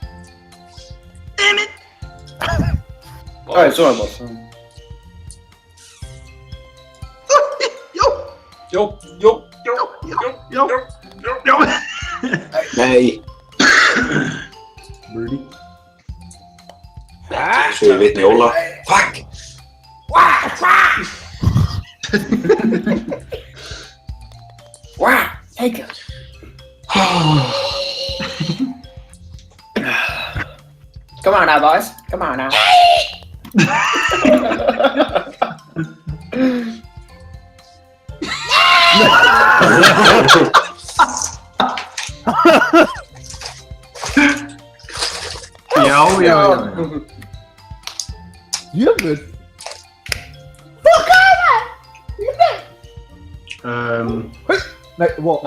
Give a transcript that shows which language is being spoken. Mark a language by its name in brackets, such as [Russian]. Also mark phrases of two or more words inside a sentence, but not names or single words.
[Icelandic] Það er svona bort. Já. Nei. Birdie. Svo ég veit Óla. [English] Fuck! Wow, take it. Come on now, boys. Come on now. [Icelandic] Já. Jöfull! [English] Nei, what?